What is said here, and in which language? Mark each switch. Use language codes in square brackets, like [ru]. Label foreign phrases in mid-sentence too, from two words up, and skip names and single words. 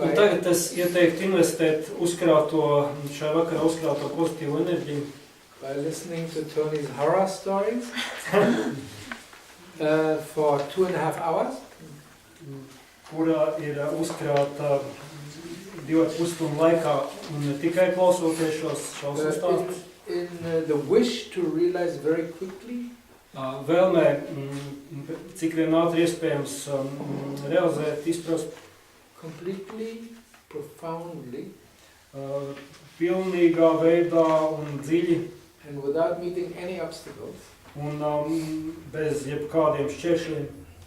[en] by [lv] tagad es ieteiktu investēt šajā vakarā uzkrāto pozitīvu enerģiju, [en] listening to Tony's horror stories for 2.5 hours. [lv] kurā ir uzkrāta 2,5 stundu laikā un ne tikai klausoties šos šausmu stāstus. [en] In the wish to realize very quickly [lv] Vēlmē, cik vien ātri iespējams realizēt, izprast [en] completely, profoundly, [lv] pilnīgā veidā un dziļi [en] and without meeting any obstacles, [lv] un bez jebkādiem šķēršļiem